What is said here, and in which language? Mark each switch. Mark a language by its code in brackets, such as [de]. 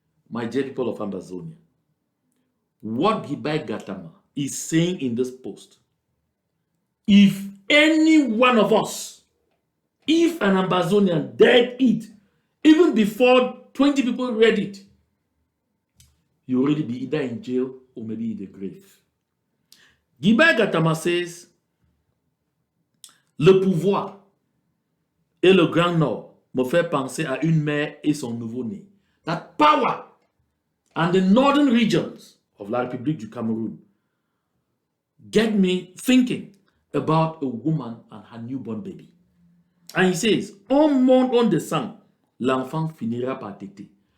[en] My dear people of Ambazonia, what Gibai Gatama is saying in this post, if any one of us, if an Ambazonian dared it, even before 20 people read it, you already be either in jail or maybe in the grave. Gibai Gatama says, [fr] le pouvoir et le Grand Nord me fait penser à une mère et son nouveau-né. [en] That power and the northern regions of La République du Cameroun get me thinking about a woman and her newborn baby. And he says, [fr] on monte, on descend, l'enfant finira par téter.